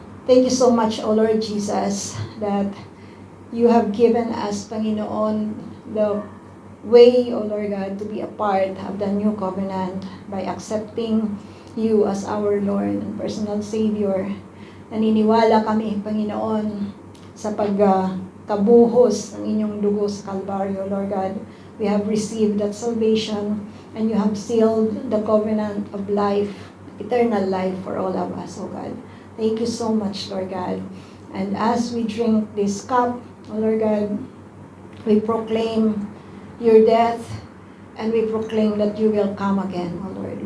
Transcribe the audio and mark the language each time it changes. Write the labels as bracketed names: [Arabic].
[English] Thank you so much, O Lord Jesus, that you have given us, Panginoon, the way, O Lord God, to be a part of the new covenant by accepting you as our Lord and personal Savior. [Filipino] Naniniwala kami, Panginoon, sa pagkabuhos ng inyong dugo sa Kalbaryo, Lord God. [English] We have received that salvation and you have sealed the covenant of life, eternal life for all of us, O God. Thank you so much, Lord God. And as we drink this cup, O Lord God, we proclaim your death, and we proclaim that you will come again, O Lord.